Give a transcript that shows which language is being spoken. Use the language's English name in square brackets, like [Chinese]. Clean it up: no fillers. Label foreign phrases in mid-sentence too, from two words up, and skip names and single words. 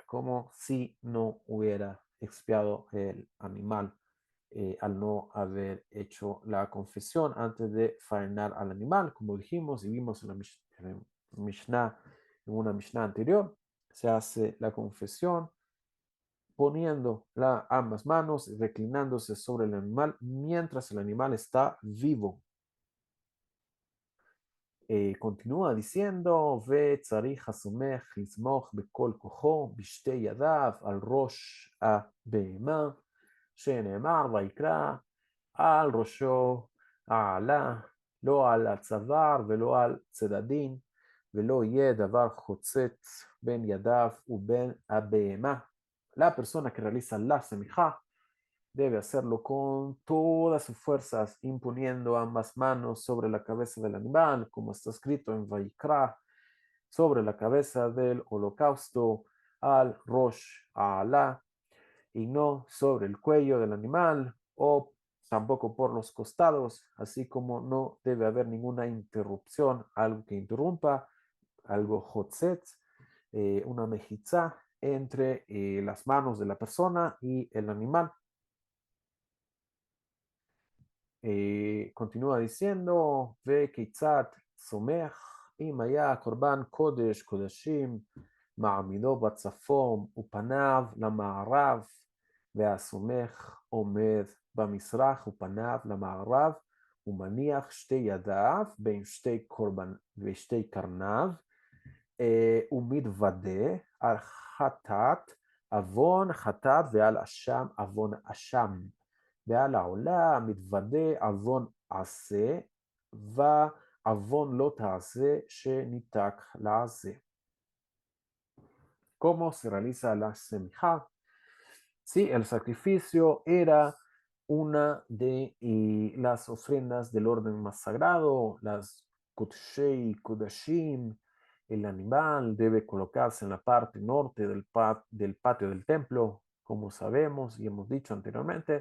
[Spanish] como si no hubiera expiado el animal al no haber hecho la confesión antes de faenar al animal, como dijimos y vimos en la Mishnah, en una Mishnah anterior, se hace la confesión poniendo ambas manos y reclinándose sobre el animal mientras el animal está vivo. continúa diciendo, [Hebrew] וצריך הסומך לסמוך בכל כוחו בשתי ידיו על ראש הבהמה, שנאמר ויקרא על ראשו העלה, לא על הצוואר ולא על צדדים, ולא יהיה דבר חוצץ בין ידיו ובין הבהמה. [Spanish] La persona que realiza la semijá debe hacerlo con todas sus fuerzas, imponiendo ambas manos sobre la cabeza del animal, como está escrito en Vayikra, sobre la cabeza del holocausto [Hebrew] על ראש העולה, [Spanish] y no sobre el cuello del animal o tampoco por los costados, así como no debe haber ninguna interrupción, algo que interrumpa, algo hotzetz, una mejizá entre las manos de la persona y el animal. Continúa diciendo, [Hebrew] וכיצד סומך, אם היה קורבן קודש קודשים, מעמידו בצפון ופניו למערב, והסומך עומד במזרח ופניו למערב, ומניח שתי ידיו בין שתי קרניו, ומתוודה על חטאת עוון חטאת ועל אשם עוון אשם. ועל העולה מתוודה עוון עשה, ועוון לא תעשה שניתק לעשה. [Spanish] ¿Cómo se realiza la semijá? Sí, el sacrificio era una de las ofrendas del orden más sagrado, las [Hebrew] קודשי קדשים. [Spanish] El animal debe colocarse en la parte norte del patio del templo, como sabemos y hemos dicho anteriormente.